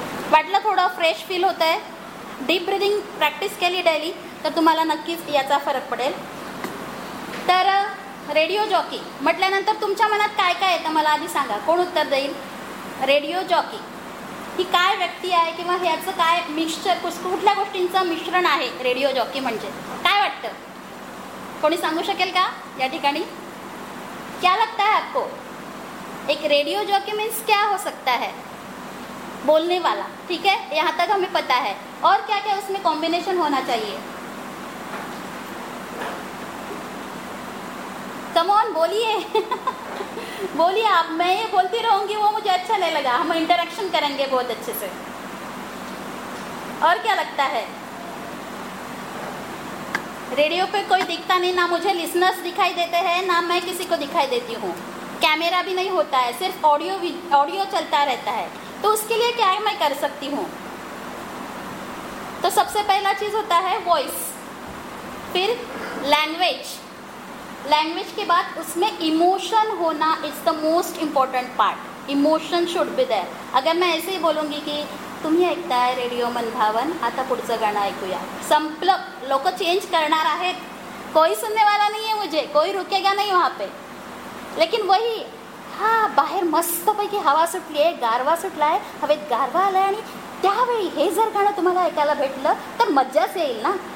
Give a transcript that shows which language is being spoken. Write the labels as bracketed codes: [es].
[mr] वाटलं थोडं fresh feel होत आहे? डीप ब्रीदिंग प्रॅक्टिस केली डेली तर तुम्हाला नक्कीच याचा फरक पडेल. तर रेडिओ जॉकी म्हटल्यानंतर तुमच्या मनात काय काय येतं मला आधी सांगा. कोण उत्तर देईल? रेडिओ जॉकी ही काय व्यक्ती आहे किंवा ह्याचं काय मिक्सचर, कुठल्या गोष्टींचं मिश्रण आहे रेडिओ जॉकी म्हणजे काय वाटतं? कोणी सांगू शकेल का या ठिकाणी [hi] क्या लगता है आपको? एक रेडिओ जॉकी मीन्स क्या हो सकता है? बोलने वाला, ठीक है, यहाँ तक हमें पता है. और क्या क्या उसमें कॉम्बिनेशन होना चाहिए? [en] come on, [hi] बोलिए बोलिए आप. मैं ये बोलती रहूंगी, वो मुझे अच्छा नहीं लगा. हम इंटरेक्शन करेंगे बहुत अच्छे से. और क्या लगता है? रेडियो पे कोई दिखता नहीं, ना मुझे लिसनर्स दिखाई देते हैं, ना मैं किसी को दिखाई देती हूँ. कैमरा भी नहीं होता है, सिर्फ ऑडियो चलता रहता है. तो उसके लिए क्या मैं कर सकती हूँ? तो सबसे पहला चीज़ होता है वॉइस, फिर लैंग्वेज. लैंग्वेज के बाद उसमें इमोशन होना [en] Is the most important part. Emotion should be there. [hi] अगर मैं ऐसे ही बोलूँगी कि [mr] तुम्ही ऐकताय रेडिओ मन भावन, आता पुढचं गाणं ऐकूया, संपलं, लोक चेंज करणार आहेत, [hi] कोई सुनने वाला नाही आहे, मुझे कोई रुकेगा नाही वहां पे. लेकिन वही, [mr] हा बाहेर मस्तपैकी हवा सुटली आहे, गारवा सुटलाय, हवेत गारवा आलाय, आणि त्यावेळी हे जर गाणं तुम्हाला ऐकायला भेटलं तर मज्जाच येईल ना.